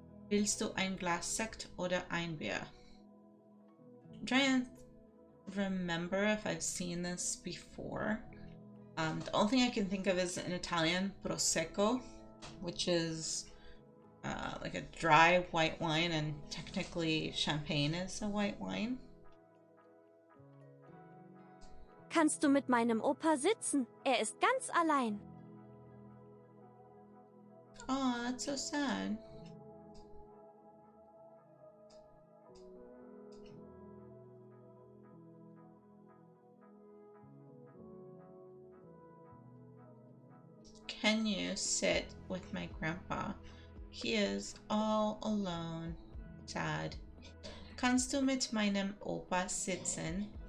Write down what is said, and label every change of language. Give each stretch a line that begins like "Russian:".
German: Willst du ein Glas Sekt oder ein Bier?
English: I'm trying to remember if I've seen this before. The only thing I can think of is in Italian, prosecco, which is like a dry white wine, and technically champagne is a white wine.
German: Kannst du mit meinem Opa sitzen? Er ist ganz allein.
English: Oh, that's so sad. Can you sit with my grandpa? He is all alone. Sad.
German: Kannst du mit meinem Opa sitzen?